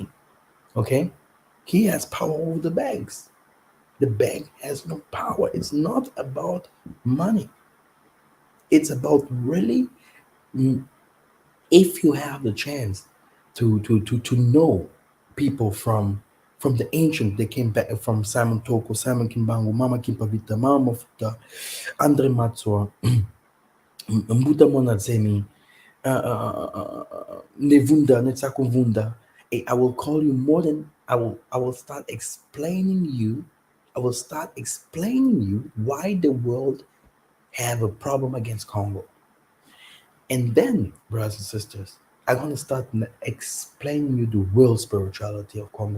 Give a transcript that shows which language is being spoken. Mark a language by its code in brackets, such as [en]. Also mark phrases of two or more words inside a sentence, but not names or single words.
[en] Okay, he has power over the banks. The bank has no power. It's not about money. It's about really, if you have the chance to know people from the ancient, they came back from Simon Toko, Simon Kimbangu, Mama Kimpavita, Mama Mafuta, Andre Matsua, Mbuta Monazemi, Nevunda, Netsakumvunda. I will call you more than I will start explaining you. I will start explaining you why the world have a problem against Congo. And then, brothers and sisters, I'm going to start explaining you the real spirituality of Congo.